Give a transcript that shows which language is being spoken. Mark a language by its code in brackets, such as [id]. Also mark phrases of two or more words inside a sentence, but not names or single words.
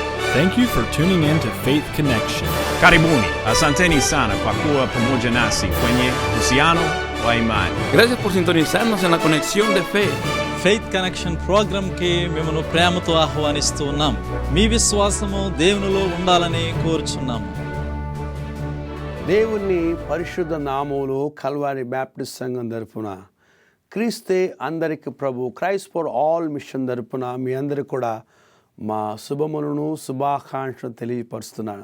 [en] Thank you for tuning in to Faith Connection. [sw] Karibuni, asanteni sana kwa kuwa pamoja nasi kwenye uhusiano wa imani. [es] Gracias por sintonizarnos en la conexión de fe. [te] ఫెయిత్ కనెక్షన్ ప్రోగ్రామ్కి మిమ్మల్ని ప్రేమతో ఆహ్వానిస్తూ ఉన్నాం. మీ విశ్వాసము దేవునిలో ఉండాలని కోరుచున్నాము. దేవుని పరిశుద్ధ నామములో కల్వారి బ్యాప్టిస్ట్ సంఘం తరపున క్రీస్తే అందరికి ప్రభు క్రైస్ట్ ఫర్ ఆల్ మిషన్ తరపున మీ అందరికి కూడా మా శుభములను శుభాకాంక్షలు తెలియపరుస్తున్నాను.